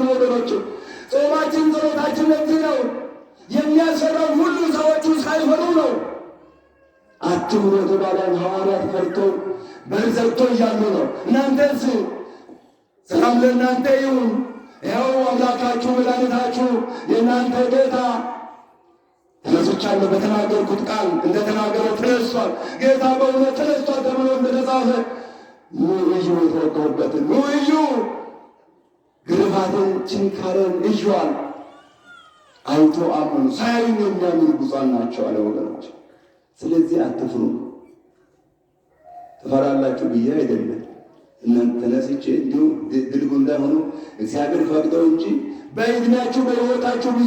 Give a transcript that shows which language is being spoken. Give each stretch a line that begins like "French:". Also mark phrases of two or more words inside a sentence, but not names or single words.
Amharic: ወገኖች። ጾማችን ጸሎታችን ለዚህ ነው። የሚያሰራው ሁሉ ሰዎቹ ሳይፈሩ ነው። አትፍሩ የተባለን ሐዋርያት ፈርተው በር ዘግተው እያሉ ነው። እናንተስ ሰላም ለእናንተ ይሁን፣ ይኸው አምላካችሁ መድኃኒታችሁ የእናንተ ጌታ ተነስቻለሁ፣ በተናገርኩት ቃል እንደተናገረው ተነስቷል፣ ጌታ በእውነት ተነስቷል ተብሎ እንደተጻፈ ኑ እዩ፣ የተወጋሁበትን ኑ እዩ፣ ግርፋትን ችንካርን እዩዋል። አይቶ አመኑ፣ ሳያዩኝ የሚያምኑ ብፁዓን ናቸው አለ ወገኖች። ስለዚህ አትፍሩ። ትፈራላችሁ ብዬ አይደለም። እናንተ ተነስቼ እንዲሁ ድልጉ እንዳይሆኑ እግዚአብሔር ፈቅደው እንጂ በዕድሜያችሁ በሕይወታችሁ ብዙ